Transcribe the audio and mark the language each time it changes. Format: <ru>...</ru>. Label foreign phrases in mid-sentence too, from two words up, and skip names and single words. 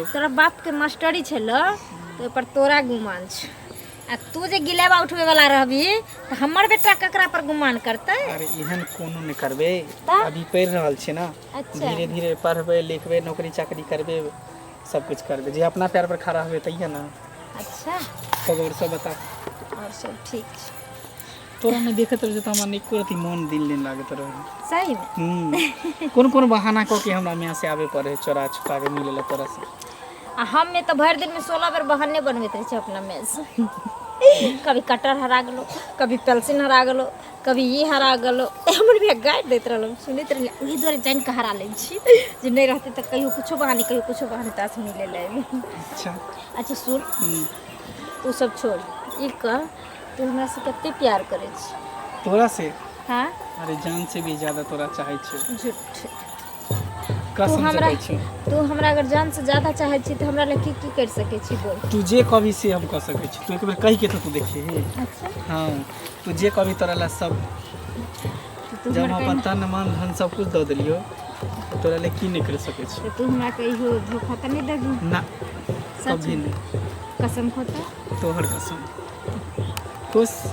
<mai>तोरा बाप के मास्टरी छलो तो पर तोरा गुमान छ, आ तू जे गिलेबा उठवे वाला रहबी तो हमर बेटा ककरा पर गुमान करते। अरे एहन कोनो नहीं करबे, ता? अभी पढ़ रहल छी ना, अच्छा। धीरे धीरे पढ़बे लिखबे नौकरी चाकरी करबे सब कुछ करबे, जे अपना पैर पर खड़ा होबे तइया ना। अच्छा तब और सब बता। और सब ठीक छ। तोरा नहीं देखत रहे तो हमरा नहीं कोई मन दिल नहीं लागत रहे। सही में कौन कौन बहाना क के हमरा में से आवे पड़े, चोरा छुपा के मिले ला तोरा से। आ हम में तो भर दिन में 16 बार बहाने बनबैत रहे छ अपना में से। कभी कटर हरा गेलो, कभी पेंसिल हरा गेलो, कभी ये हरा गेलो। हमर भी गाइड दैत रहलो, सुनैत रहलिए। ओहि दुआरे जानि कऽ हरा लै छी जे नहीं रहते तऽ कहियो कुछो बहानी कहियो कुछो बहानी तास मिले ले। अच्छा अच्छा सुन, तू सब छोड़, ई कह तू हमरा से कते प्यार करे छी? तोरा से? हाँ अरे जान से भी ज्यादा तोरा चाहे छी। झूठ। कसम से कहै छी। तू हमरा अगर जान से ज्यादा चाहे छी तो हमरा लिए की कर सके छी बोल? तू जे कभी से हम कह सकै छी। तू एक बेर कहि के तो तू देखिए। अच्छा हाँ तू जे कभी तोरा ला सब तू जब हमरा अपन तन मन धन सब कुछ दे दिलियो तो तोरा ला की नहीं कर सकै छी। तो तू हमरा कहियो धोखा तो नहीं देबी? ना सच कभी में? नहीं। कसम खोता? तोहर कसम। खुश</mai>